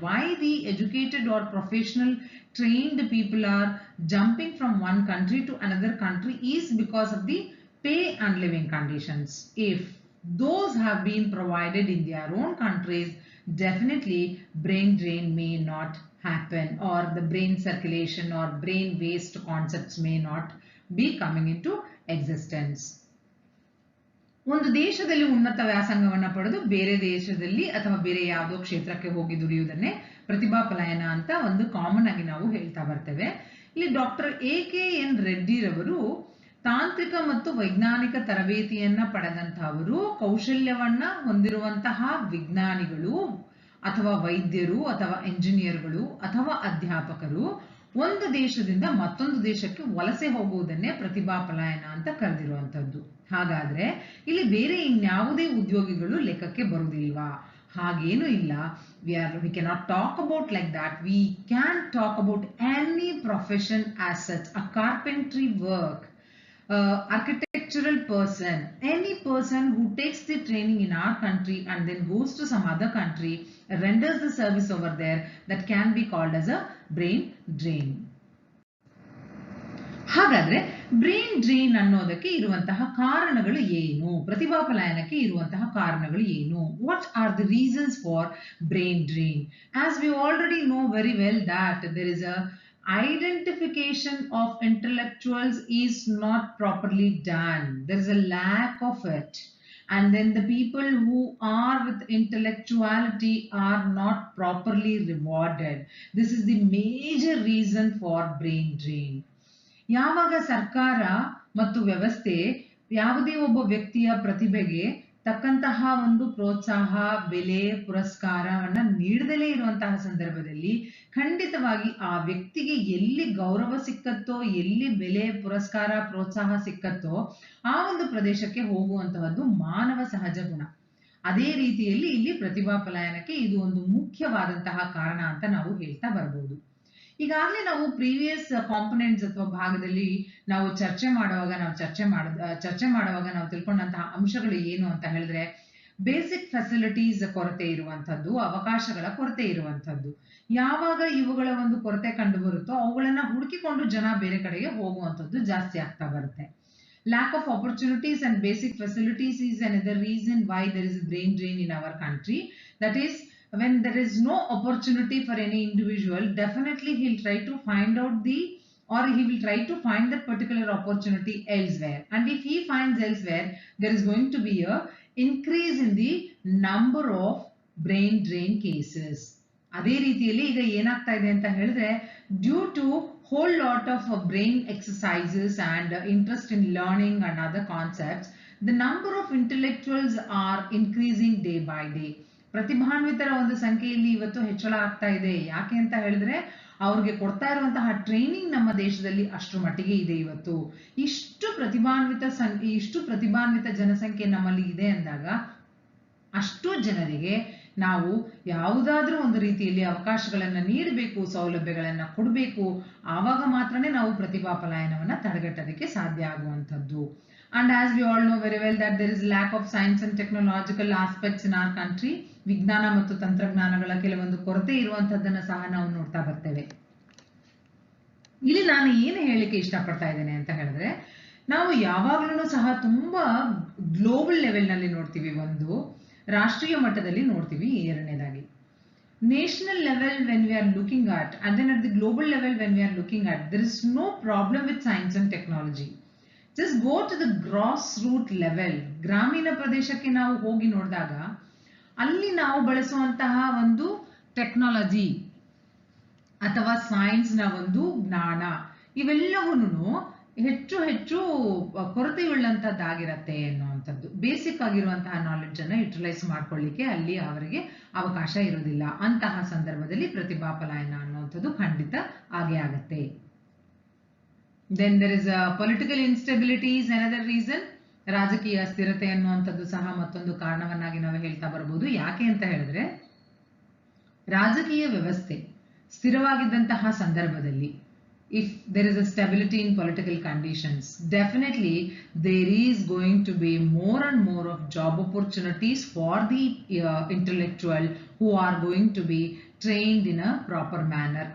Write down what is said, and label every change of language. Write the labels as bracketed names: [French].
[English] Why the educated or professional trained people are jumping from one country to another country is because of the pay and living conditions. If those have been provided in their own countries, definitely brain drain may not happen, or the brain circulation or brain waste concepts may not be coming into existence. [Kannada] ಒಂದು ದೇಶದಲ್ಲಿ ಉನ್ನತ ವ್ಯಾಸಂಗವನ್ನ ಪಡೆದು ಬೇರೆ ದೇಶದಲ್ಲಿ ಅಥವಾ ಬೇರೆ ಯಾವುದೋ ಕ್ಷೇತ್ರಕ್ಕೆ ಹೋಗಿ ದುಡಿಯುವುದನ್ನೇ ಪ್ರತಿಭಾ ಪಲಾಯನ ಅಂತ ಒಂದು ಕಾಮನ್ ಆಗಿ ನಾವು ಹೇಳ್ತಾ ಬರ್ತೇವೆ. ಇಲ್ಲಿ ಡಾಕ್ಟರ್ ಎ.ಕೆ.ಎನ್. ರೆಡ್ಡಿರವರು ತಾಂತ್ರಿಕ ಮತ್ತು ವೈಜ್ಞಾನಿಕ ತರಬೇತಿಯನ್ನ ಪಡೆದಂತಹವರು, ಕೌಶಲ್ಯವನ್ನ ಹೊಂದಿರುವಂತಹ ವಿಜ್ಞಾನಿಗಳು ಅಥವಾ ವೈದ್ಯರು ಅಥವಾ ಎಂಜಿನಿಯರ್ಗಳು ಅಥವಾ ಅಧ್ಯಾಪಕರು ಒಂದು ದೇಶದಿಂದ ಮತ್ತೊಂದು ದೇಶಕ್ಕೆ ವಲಸೆ ಹೋಗುವುದನ್ನೇ ಪ್ರತಿಭಾ ಪಲಾಯನ ಅಂತ ಕರೆದಿರುವಂತದ್ದು. ಹಾಗಾದ್ರೆ ಇಲ್ಲಿ ಬೇರೆ ಇನ್ಯಾವುದೇ ಉದ್ಯೋಗಿಗಳು ಲೆಕ್ಕಕ್ಕೆ ಬರುವುದಿಲ್ವಾ? ಹಾಗೇನೂ ಇಲ್ಲ. [English] we cannot talk about like that. We can talk about any profession as such, a carpentry work, architectural person, any person who takes the training in our country and then goes to some other country, renders the service over there, that can be called as a brain drain. [Kannada] ಹಾಗಾದ್ರೆ brain drain ಅನ್ನೋದಕ್ಕೆ ಇರುವಂತಹ ಕಾರಣಗಳು ಏನು? ಪ್ರತಿಭಾ ಪಲಾಯನಕ್ಕೆ ಇರುವಂತಹ ಕಾರಣಗಳು ಏನು? [English] What are the reasons for brain drain? As we already know very well that there is a identification of intellectuals is not properly done. There is a lack of it, and then the people who are with intellectuality are not properly rewarded. This is the major reason for brain drain. [Kannada] ಯಾವಾಗ ಸರ್ಕಾರ ಮತ್ತು ವ್ಯವಸ್ಥೆ ಯಾವುದೇ ಒಬ್ಬ ವ್ಯಕ್ತಿಯ ಪ್ರತಿಭೆಗೆ ತಕ್ಕಂತಹ ಒಂದು ಪ್ರೋತ್ಸಾಹ, ಬೆಲೆ, ಪುರಸ್ಕಾರವನ್ನ ನೀಡದಲೇ ಇರುವಂತಹ ಸಂದರ್ಭದಲ್ಲಿ ಖಂಡಿತವಾಗಿ ಆ ವ್ಯಕ್ತಿಗೆ ಎಲ್ಲಿ ಗೌರವ ಸಿಕ್ಕತ್ತೋ, ಎಲ್ಲಿ ಬೆಲೆ, ಪುರಸ್ಕಾರ, ಪ್ರೋತ್ಸಾಹ ಸಿಕ್ಕತ್ತೋ ಆ ಒಂದು ಪ್ರದೇಶಕ್ಕೆ ಹೋಗುವಂತಹದ್ದು ಮಾನವ ಸಹಜ ಗುಣ. ಅದೇ ರೀತಿಯಲ್ಲಿ ಇಲ್ಲಿ ಪ್ರತಿಭಾ ಪಲಾಯನಕ್ಕೆ ಇದು ಒಂದು ಮುಖ್ಯವಾದಂತಹ ಕಾರಣ ಅಂತ ನಾವು ಹೇಳ್ತಾ ಬರ್ಬೋದು. ಈಗಾಗಲೇ ನಾವು ಪ್ರೀವಿಯಸ್ ಕಾಂಪೊನೆಂಟ್ಸ್ ಅಥವಾ ಭಾಗದಲ್ಲಿ ನಾವು ಚರ್ಚೆ ಮಾಡುವಾಗ ನಾವು ತಿಳ್ಕೊಂಡಂತಹ ಅಂಶಗಳು ಏನು ಅಂತ ಹೇಳಿದ್ರೆ, ಬೇಸಿಕ್ ಫೆಸಿಲಿಟೀಸ್ ಕೊರತೆ ಇರುವಂತದ್ದು, ಅವಕಾಶಗಳ ಕೊರತೆ ಇರುವಂತದ್ದು. ಯಾವಾಗ ಇವುಗಳ ಒಂದು ಕೊರತೆ ಕಂಡು ಬರುತ್ತೋ ಅವುಗಳನ್ನ ಹುಡುಕಿಕೊಂಡು ಜನ ಬೇರೆ ಕಡೆಗೆ ಹೋಗುವಂತದ್ದು ಜಾಸ್ತಿ ಆಗ್ತಾ ಬರುತ್ತೆ. [English] Lack of opportunities and basic facilities is another reason why there is a brain drain in our country. That is, when there is no opportunity for any individual, definitely he'll try to find out he will try to find that particular opportunity elsewhere. And if he finds elsewhere, there is going to be a increase in the number of brain drain cases. [Kannada] ಅದೇ ರೀತಿಯಲ್ಲಿ ಈಗ ಏನಾಗ್ತಾ ಇದೆ ಅಂತ ಹೇಳಿದ್ರೆ, [English] Due to whole lot of brain exercises and interest in learning and other concepts, the number of intellectuals are increasing day by day. [Kannada] ಪ್ರತಿಭಾನ್ವಿತರ ಒಂದು ಸಂಖ್ಯೆಯಲ್ಲಿ ಇವತ್ತು ಹೆಚ್ಚಳ ಆಗ್ತಾ ಇದೆ. ಯಾಕೆ ಅಂತ ಹೇಳಿದ್ರೆ ಅವ್ರಿಗೆ ಕೊಡ್ತಾ ಇರುವಂತಹ ಟ್ರೈನಿಂಗ್ ನಮ್ಮ ದೇಶದಲ್ಲಿ ಅಷ್ಟರ ಮಟ್ಟಿಗೆ ಇದೆ. ಇವತ್ತು ಇಷ್ಟು ಪ್ರತಿಭಾನ್ವಿತ ಜನಸಂಖ್ಯೆ ನಮ್ಮಲ್ಲಿ ಇದೆ ಅಂದಾಗ ಅಷ್ಟು ಜನರಿಗೆ ನಾವು ಯಾವುದಾದ್ರೂ ಒಂದು ರೀತಿಯಲ್ಲಿ ಅವಕಾಶಗಳನ್ನ ನೀಡಬೇಕು, ಸೌಲಭ್ಯಗಳನ್ನ ಕೊಡಬೇಕು. ಆವಾಗ ಮಾತ್ರನೇ ನಾವು ಪ್ರತಿಭಾ ಪಲಾಯನವನ್ನ ತಡೆಗಟ್ಟೋದಕ್ಕೆ ಸಾಧ್ಯ ಆಗುವಂಥದ್ದು. [English] And as we all know very well that there is lack of science and technological aspects in our country. [Kannada] ವಿಜ್ಞಾನ ಮತ್ತು ತಂತ್ರಜ್ಞಾನಗಳ ಕೆಲವೊಂದು ಕೊರತೆ ಇರುವಂತದ್ದನ್ನ ಸಹ ನಾವು ನೋಡ್ತಾ ಬರ್ತೇವೆ. ಇಲ್ಲಿ ನಾನು ಏನು ಹೇಳಿಕೆ ಇಷ್ಟಪಡ್ತಾ ಇದ್ದೇನೆ ಅಂತ ಹೇಳಿದ್ರೆ, ನಾವು ಯಾವಾಗ್ಲೂ ಸಹ ತುಂಬಾ ಗ್ಲೋಬಲ್ ಲೆವೆಲ್ ನಲ್ಲಿ ನೋಡ್ತೀವಿ, ಒಂದು ರಾಷ್ಟ್ರೀಯ ಮಟ್ಟದಲ್ಲಿ ನೋಡ್ತೀವಿ, ಎರಡನೇದಾಗಿ national level [English] when we are looking at, and then at the global level when we are looking at, there is no problem with science and technology. Just go to the grassroots level. [Kannada] ಗ್ರಾಮೀಣ ಪ್ರದೇಶಕ್ಕೆ ನಾವು ಹೋಗಿ ನೋಡಿದಾಗ ಅಲ್ಲಿ ನಾವು ಬಳಸುವಂತಹ ಒಂದು technology ಅಥವಾ ಸೈನ್ಸ್ ನ ಒಂದು ಜ್ಞಾನ ಇವೆಲ್ಲವೂ ಹೆಚ್ಚು ಹೆಚ್ಚು ಕೊರತೆಯುಳ್ಳಂತದ್ದಾಗಿರತ್ತೆ ಎನ್ನುವಂಥದ್ದು. ಬೇಸಿಕ್ ಆಗಿರುವಂತಹ ನಾಲೆಡ್ಜ್ ಅನ್ನ ಯುಟಿಲೈಸ್ ಮಾಡ್ಕೊಳ್ಳಿಕ್ಕೆ ಅಲ್ಲಿ ಅವರಿಗೆ ಅವಕಾಶ ಇರೋದಿಲ್ಲ. ಅಂತಹ ಸಂದರ್ಭದಲ್ಲಿ ಪ್ರತಿಭಾ ಪಲಾಯನ ಅನ್ನುವಂಥದ್ದು ಖಂಡಿತ ಆಗೇ ಆಗತ್ತೆ. [English] Then there is a political instability is another reason. [Kannada] ರಾಜಕೀಯ ಅಸ್ಥಿರತೆ ಅನ್ನುವಂಥದ್ದು ಸಹ ಮತ್ತೊಂದು ಕಾರಣವನ್ನಾಗಿ ನಾವು ಹೇಳ್ತಾ ಬರಬಹುದು. ಯಾಕೆ ಅಂತ ಹೇಳಿದ್ರೆ, ರಾಜಕೀಯ ವ್ಯವಸ್ಥೆ ಸ್ಥಿರವಾಗಿದ್ದಂತಹ ಸಂದರ್ಭದಲ್ಲಿ, [English] if there is a stability in political conditions, definitely there is going to be more and more of job opportunities for the intellectual who are going to be trained in a proper manner.